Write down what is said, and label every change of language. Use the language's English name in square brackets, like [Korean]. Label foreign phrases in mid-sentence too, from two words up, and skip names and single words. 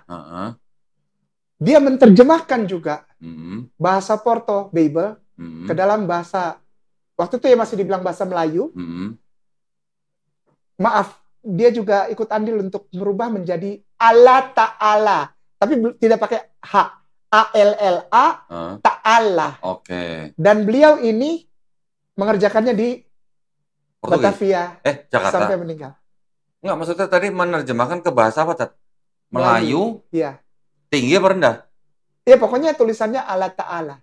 [Indonesian] Dia menerjemahkan juga bahasa Porto, Bible, ke dalam bahasa, waktu itu ya masih dibilang bahasa Melayu. Maaf, dia juga ikut andil untuk merubah menjadi [Arabic] الله تعالى. [Indonesian] Tapi tidak pakai H. A-L-L-A, Ta'ala. Oke. Dan beliau ini mengerjakannya di Batavia. Jakarta. Sampai meninggal. Enggak, maksudnya tadi menerjemahkan ke bahasa apa, Tat? Melayu? Iya. Tinggi apa rendah? Iya, pokoknya tulisannya [Arabic] الله تعالى.